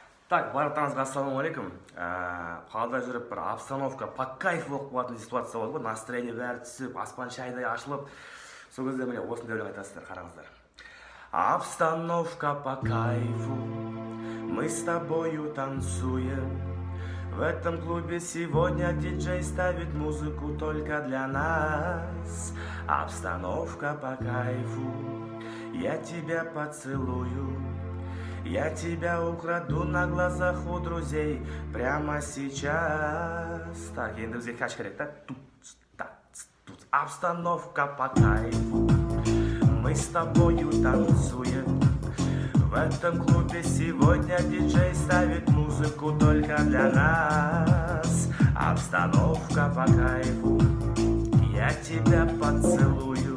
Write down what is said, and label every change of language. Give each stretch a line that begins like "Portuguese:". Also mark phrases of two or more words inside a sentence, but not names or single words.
Kazakh: Так, барлықтарыңызға ассалаумағалейкум. Қалада жүріп бір
Russian: обстановка по кайф
Kazakh: болып қалатын ситуация болды ғой, настроение бәрі түсіп, аспан шайдай ашылып. Сол кезде міне осындай өлең айтасыздар, қараңыздар.
Russian: Обстановка по кайфу, мы с тобою танцуем. В этом клубе сегодня диджей ставит музыку только для нас. Обстановка по кайфу, я тебя поцелую. Я тебя украду на глазах у друзей прямо сейчас.
Kazakh: Так, енді бізге кәш керек, да? Тут.
Russian: Обстановка по кайфу, мы с тобою танцуем. В этом клубе сегодня диджей ставит музыку только для нас. Обстановка по кайфу, я тебя поцелую.